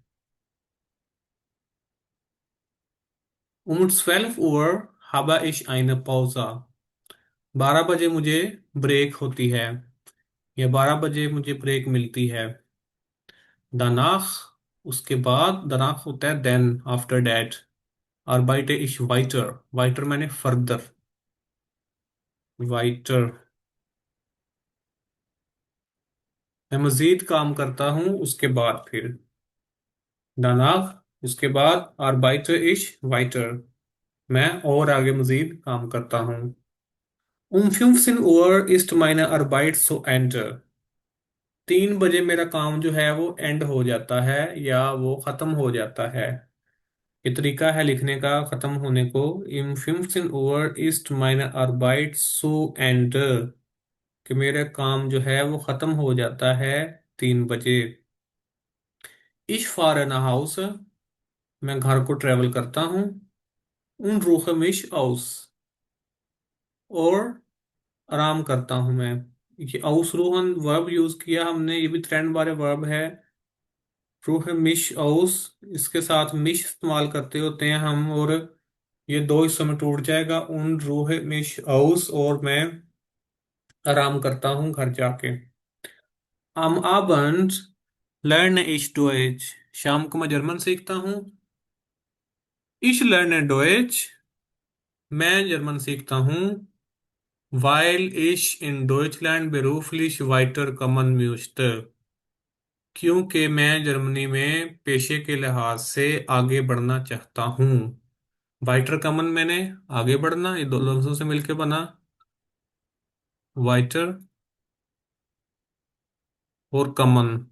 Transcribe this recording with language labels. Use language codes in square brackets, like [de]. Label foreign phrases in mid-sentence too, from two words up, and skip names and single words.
[de] Um 12 Uhr habe ich eine Pause। [ur] 12 بجے مجھے بریک ہوتی ہے یا 12 بجے مجھے بریک ملتی ہے. Danach, اس کے بعد, danach ہوتا ہے [en] then, after that। [de] arbeite ich weiter। weiter मैंने further, weiter। [ur] میں مزید کام کرتا ہوں اس کے بعد پھر. danach, اس کے بعد, [de] arbeite ich weiter। [ur] میں اور آگے مزید کام کرتا ہوں. [de] Um 15 Uhr ist meine Arbeit zu Ende। [ur] 3 بجے میرا کام جو ہے وہ اینڈ ہو جاتا ہے یا وہ ختم ہو جاتا ہے. یہ طریقہ ہے لکھنے کا ختم ہونے کو. [de] Im 15 Uhr ist meine Arbeit zu Ende। [ur] کہ میرا کام جو ہے وہ ختم ہو جاتا ہے 3 بجے. [de] Ich fahre nach Hause। [ur] میں گھر کو ٹریول کرتا ہوں. [de] Und ruhe mich aus। [ur] اور آرام کرتا ہوں میں. ये ausruhen ورب یوز کیا ہم نے، یہ بھی ٹرینڈ والے ورب ہے. [de] ruh mich aus, [ur] اس کے ساتھ مش استعمال کرتے ہوتے ہیں ہم، اور یہ دو حصوں میں ٹوٹ جائے گا. [de] Und ruh mich aus, [ur] اور میں آرام کرتا ہوں گھر جا کے. [de] am Abend lerne ich Deutsch। [ur] شام کو میں جرمن سیکھتا ہوں. [de] ich lerne Deutsch। [ur] میں جرمن سیکھتا ہوں. [de] weil ich in Deutschland beruflich weiterkommen möchte। [ur] کیونکہ میں جرمنی میں پیشے کے لحاظ سے آگے بڑھنا چاہتا ہوں. [de] weiter kommen [ur] مانے آگے بڑھنا، یہ دو لفظوں سے مل کر بنا وائٹر اور کمن.